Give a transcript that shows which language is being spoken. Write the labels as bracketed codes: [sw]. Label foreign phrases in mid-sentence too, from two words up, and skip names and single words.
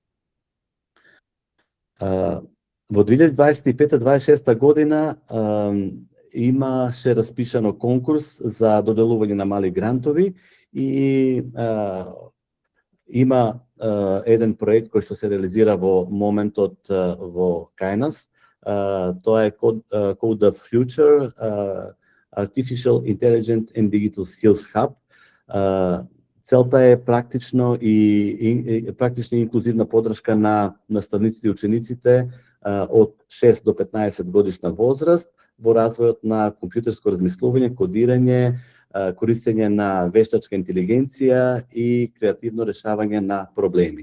[mk] Во 2025-2026 година имаше распишано конкурс за доделување на мали грантови и има еден проект кој што се реализира во моментот во Кајнас. Тоа е Code the Future Artificial Intelligent and Digital Skills Hub. Целта е практична и инклузивна поддршка на наставниците и учениците од 6 до 15 годишна возраст во развојот на компјутерско размислување, кодирање, користење на вештачка интелигенција и креативно решавање на проблеми.